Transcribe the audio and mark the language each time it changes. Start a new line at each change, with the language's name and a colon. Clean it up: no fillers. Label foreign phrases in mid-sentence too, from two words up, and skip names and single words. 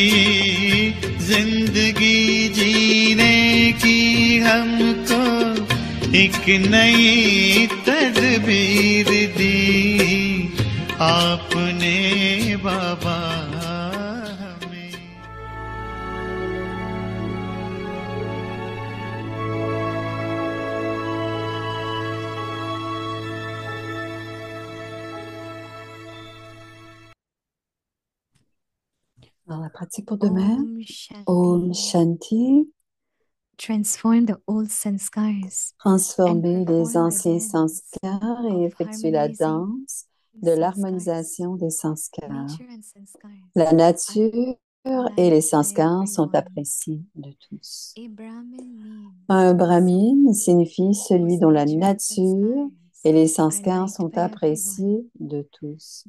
Hindi: जिंदगी जीने की हमको एक नई तदबीर दी आपने बाबा हमें।
French: Alors, la pratique pour demain.
Hindi: Om Om Shanti.
English: Transform the old sanskars.
French: Transformer les anciens sanskars et effectuer la danse de l'harmonisation des sanskars. La nature et les sanskars sont appréciés de tous. Un brahmine signifie celui dont la nature et les sanskars sont appréciés de tous.